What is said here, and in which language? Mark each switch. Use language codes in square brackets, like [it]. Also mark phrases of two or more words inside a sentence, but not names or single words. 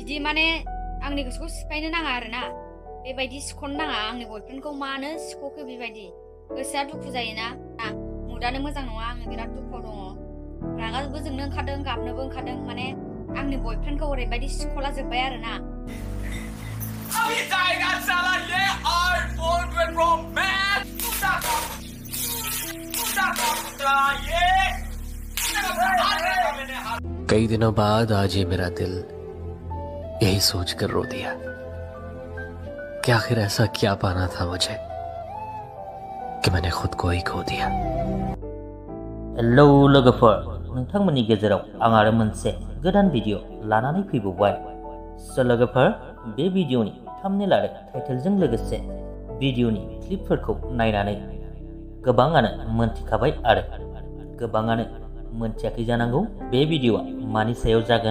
[brx] माने आंनि गोसोखौ सिफायनो नाङा आरोना बेबायदि सिख'नो नाङा आंनि बयफ्रेन्डखौ मानो सिख'खो बेबायदि गोसोआ दुखु जायोना मुदानो मोजां नङा आङो बिराद दुखुआव दङ रागाबो जोंनो ओंखारदों गाबनोबो ओंखारदों माने आंनि बयफ्रेन्डखौ ओरैबायदि सिख'ला जोब्बाय आरोना [hi] कई दिनों बाद आज ये मेरा दिल यही सोचकर रो दिया कि आखिर ऐसा क्या पाना था मुझे कि मैंने खुद को ही खो दिया। [brx] हेलो लोगोफोर नोंथांमोननि गेजेराव आं आरो मोनसे गोदान भिडिअ लानानै फैबावबाय। स' लोगोफोर बे भिडिअनि थाम्बनेल आरो टाइटेलजों लोगोसे भिडिअनि क्लिपफोरखौ नायनानै गोबाङानो मोनथिखाबाय आरो गोबाङानो मोनथियाखै जानांगौ बे भिडिअआ मानि सायाव जागोन।